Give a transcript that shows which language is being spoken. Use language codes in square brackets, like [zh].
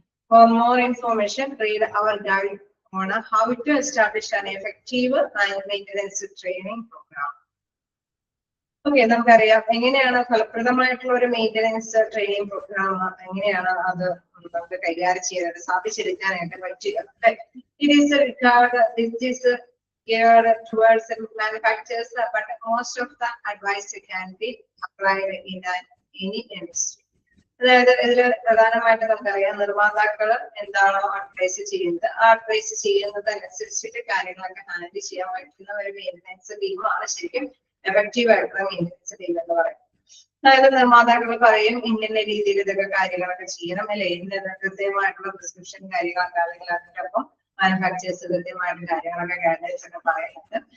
[en] For more information, read our guide on how to establish an effective and maintenance training program. [ml] Okay, നമുക്കറിയാം എങ്ങനെയാണ് ഫലപ്രദമായിട്ടുള്ള ഒരു maintenance training programme എങ്ങനെയാണ് അത് നമുക്ക് കൈകാര്യം ചെയ്യാനായിട്ട് സാധിച്ചെടുക്കാനായിട്ട് പറ്റുക. [en] It is geared towards manufacturers, but most of the advice can be applied in any industry. [ml] അതായത് ഇതിൽ പ്രധാനമായിട്ട് നമുക്കറിയാം നിർമ്മാതാക്കൾ എന്താണോ അഡ്വൈസ് ചെയ്യുന്നത് ആ അഡ്വൈസ് ചെയ്യുന്നതനുസരിച്ചിട്ട് കാര്യങ്ങളൊക്കെ ഹാൻഡിൽ ചെയ്യാൻ പറ്റുന്ന ഒരു മെയിൻ്റനൻസ് ടീമാണ് ശരിക്കും എഫക്റ്റീവ് ആയിട്ടുള്ള മെയിൻ്റനൻസ് ടീം എന്ന് പറയും. അതായത് നിർമ്മാതാക്കൾ പറയും ഇന്ന രീതിയിൽ ഇതൊക്കെ കാര്യങ്ങളൊക്കെ ചെയ്യണം അല്ലെ, ഇന്ന കൃത്യമായിട്ടുള്ള പ്രിസ്ക്രിപ്ഷൻ കാര്യങ്ങളൊക്കെ അല്ലെങ്കിൽ അതിന്റെ ഒപ്പം മാനുഫാക്ചേഴ്സ് കൃത്യമായിട്ട് കാര്യങ്ങളൊക്കെ ഗൈഡൻസ് ഒക്കെ പറയുന്നുണ്ട്.